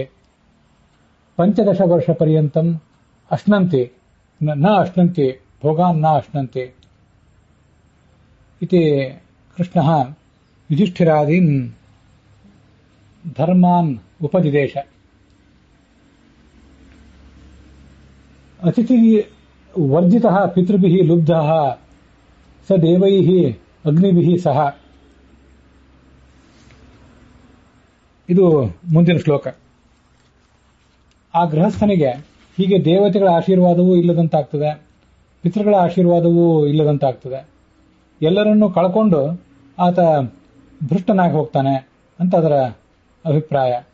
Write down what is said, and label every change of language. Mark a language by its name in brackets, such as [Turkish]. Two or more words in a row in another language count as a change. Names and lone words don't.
[Sanskrit] 15 वर्षपर्यन्तम् अश्नन्ति, न अश्नन्ति, भोगान् न अश्नन्ति इति कृष्णः युधिष्ठिरादीन् धर्मान् उपदिदेश. अतिथिः वर्जितः पितृभिः लुब्धः स देवैः अग्निभिः सह. [Kannada] ಇದು ಮುಂದಿನ ಶ್ಲೋಕ. ಆ ಗೃಹಸ್ಥನಿಗೆ ಹೀಗೆ ದೇವತೆಗಳ ಆಶೀರ್ವಾದವೂ ಇಲ್ಲದಂತಾಗ್ತದೆ, ಪಿತೃಗಳ ಆಶೀರ್ವಾದವೂ ಇಲ್ಲದಂತಾಗ್ತದೆ, ಎಲ್ಲರನ್ನೂ ಕಳ್ಕೊಂಡು ಆತ ಭೃಷ್ಟನಾಗಿ ಹೋಗ್ತಾನೆ ಅಂತ ಅದರ ಅಭಿಪ್ರಾಯ.